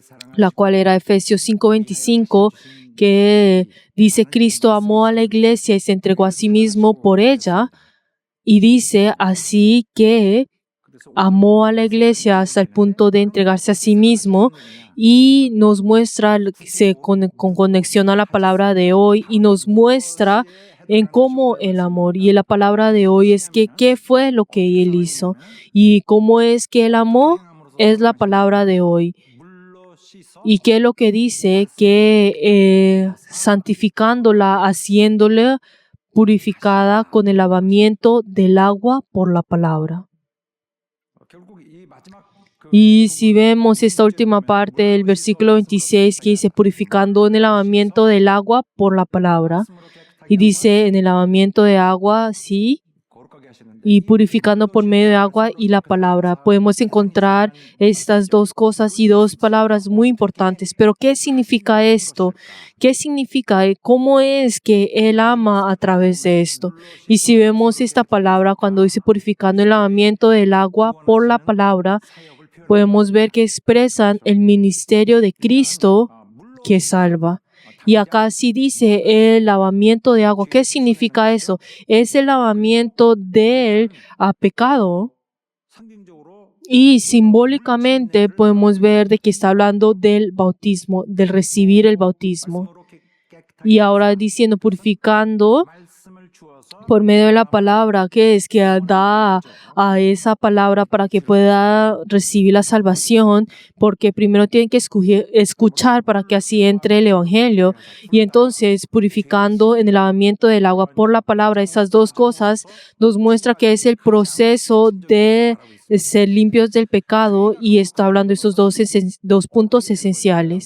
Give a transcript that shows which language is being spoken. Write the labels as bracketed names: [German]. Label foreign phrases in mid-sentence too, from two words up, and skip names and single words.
[Spanish] la cual era Efesios 5:25, que dice: Cristo amó a la iglesia y se entregó a sí mismo por ella, y dice así que amó a la iglesia hasta el punto de entregarse a sí mismo, y nos muestra con conexión a la palabra de hoy, y nos muestra en cómo el amor. Y la palabra de hoy es que qué fue lo que Él hizo y cómo es que Él amó, es la palabra de hoy. [Korean] 물로 씻어 [Spanish] ¿Y qué es lo que dice? Que santificándola, haciéndola purificada con el lavamiento del agua por la palabra. [Korean] 결국 이 마지막 그 [Spanish] Y si vemos esta última parte del versículo 26 que dice: purificando en el lavamiento del agua por la palabra. Y dice en el lavamiento de agua, sí, [Korean] 거룩하게 하시는데 [Spanish] y purificando por medio de agua y la palabra. Podemos encontrar estas dos cosas y dos palabras muy importantes. Pero ¿qué significa esto? ¿Qué significa? ¿Cómo es que Él ama a través de esto? Y si vemos esta palabra cuando dice purificando el lavamiento del agua por la palabra, podemos ver que expresan el ministerio de Cristo que salva. Y acá sí dice el lavamiento de agua. ¿Qué significa eso? Es el lavamiento del pecado. [Korean] 상징적으로 [Spanish] Y simbólicamente podemos ver de que está hablando del bautismo, del recibir el bautismo. [Korean] 말씀으로 깨끗하게 [Spanish] Y ahora diciendo purificando [Korean] 말씀을 주어서 [Spanish] por medio de la palabra, que es que da a esa palabra para que pueda recibir la salvación, porque primero tienen que escuchar para que así entre el Evangelio. Y entonces purificando en el lavamiento del agua por la palabra, esas dos cosas nos muestra que es el proceso de ser limpios del pecado, y está hablando de esos dos puntos esenciales.